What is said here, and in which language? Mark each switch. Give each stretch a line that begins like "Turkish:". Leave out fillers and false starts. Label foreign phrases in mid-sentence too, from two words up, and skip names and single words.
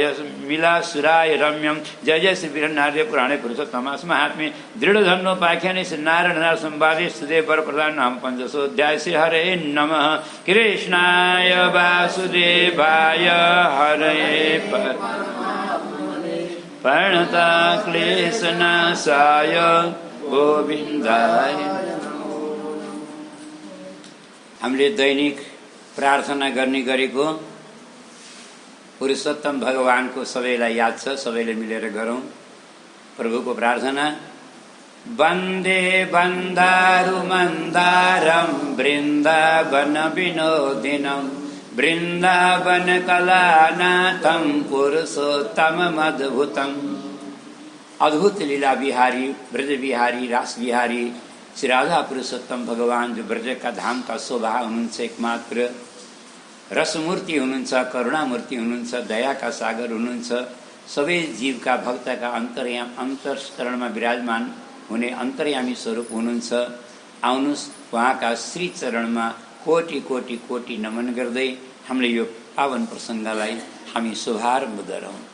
Sanskrit: मिलासुराय रम्यं जय जय श्री वीरनार्य पुराणे पुरुषोत्तमास महात्म्ये दृढ़धन्योपाख्याने श्री नारायण संवादे सुदेव वर प्रधान नाम 500 श्री हरे नमः कृष्णाय वासुदेवाय हरे प्रणता क्लेशनाशाय गोविन्दाय।
Nepali: हामीले दैनिक प्रार्थना गर्ने गरेको पुरुषोत्तम भगवानको सबैलाई याद छ, सबैले मिलेर गरौँ प्रभुको प्रार्थना।
Sanskrit: वन्दे वन्दारु मन्दारं वृन्दावन विनोदिनं वृन्दावन कलानाथं पुरुषोत्तममद्भुतम्।
Nepali: अद्भुत लीला बिहारी, ब्रज बिहारी, रास बिहारी श्री राधा पुरुषोत्तम भगवान जो ब्रज का धाम का शोभा हुनुहुन्छ, एकमात्र रसमूर्ति हुनुहुन्छ, करुणामूर्ति हुनुहुन्छ, दयाका सागर हुनुहुन्छ, सबै जीवका भक्तका अन्तःकरणमा विराजमान हुने अन्तर्यामी स्वरूप हुनुहुन्छ। आउनुस् उहाँका श्री चरणमा कोटि कोटि कोटि नमन गर्दै हामीले यो पावन प्रसङ्गलाई हामी शुभारम्भ गरौँ।